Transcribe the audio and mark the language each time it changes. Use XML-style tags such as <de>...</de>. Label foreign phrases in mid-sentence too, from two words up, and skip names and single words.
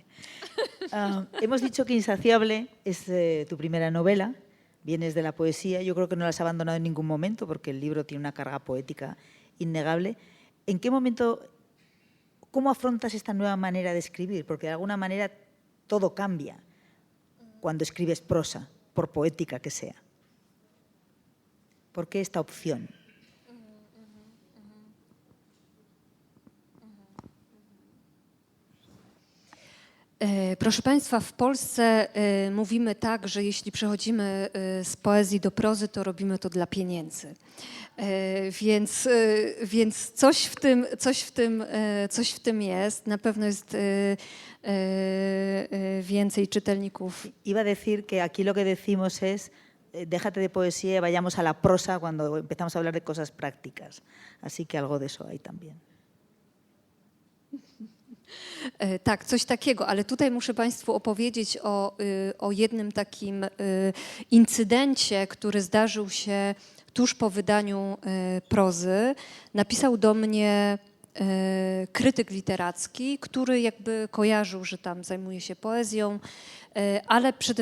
<es>Hemos dicho que Insaciable es tu primera novela, vienes de la poesía, yo creo que no la has abandonado en ningún momento porque el libro tiene una carga poética innegable. ¿En qué momento, cómo afrontas esta nueva manera de escribir? Porque de alguna manera todo cambia cuando escribes prosa, por poética que sea. ¿Por qué esta opción?</es> <pl>Proszę Państwa, w Polsce mówimy tak, że jeśli przechodzimy z poezji do prozy, to robimy to dla pieniędzy. Więc coś w tym jest. Na pewno jest więcej czytelników.</pl> <es>Iba a decir que aquí lo que decimos es déjate de poesía y vayamos a la prosa cuando empezamos a hablar de cosas prácticas. Así que algo de eso hay también.</es> <pl>Tak, coś takiego, ale tutaj muszę Państwu opowiedzieć o jednym takim incydencie, który zdarzył się tuż po wydaniu prozy. Napisał do mnie krytyk literacki, który jakby kojarzył, że tam zajmuje się poezją, ale przede</pl>